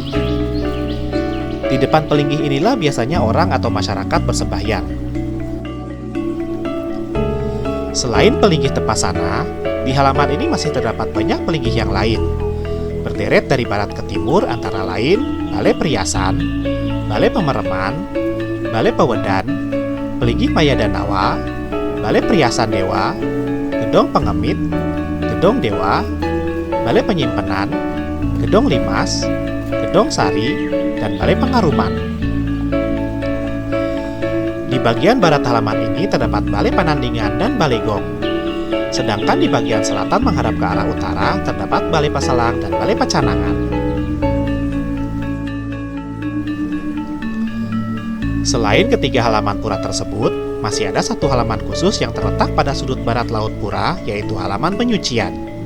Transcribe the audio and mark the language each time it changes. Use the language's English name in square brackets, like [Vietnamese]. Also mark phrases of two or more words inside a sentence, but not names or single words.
[Indonesian] Di depan pelinggih inilah biasanya orang atau masyarakat bersembahyang. Selain pelinggih Tepasana, di halaman ini masih terdapat banyak pelinggih yang lain. Berderet dari barat ke timur antara lain Balai Periasan, Balai Pemereman, Balai Pewedan, Pelinggih Maya Danawa, Balai Periasan Dewa, Gedong Pengemit, Gedong Dewa, Balai Penyimpenan, Gedong Limas, Gedong Sari, dan Balai Pengaruman. Di bagian barat halaman ini terdapat Balai Panandingan dan Balai Gong. Sedangkan di bagian selatan menghadap ke arah utara terdapat Balai Pasalang dan Balai Pacanangan. Selain ketiga halaman pura tersebut, masih ada satu halaman khusus yang terletak pada sudut barat laut pura, yaitu halaman penyucian.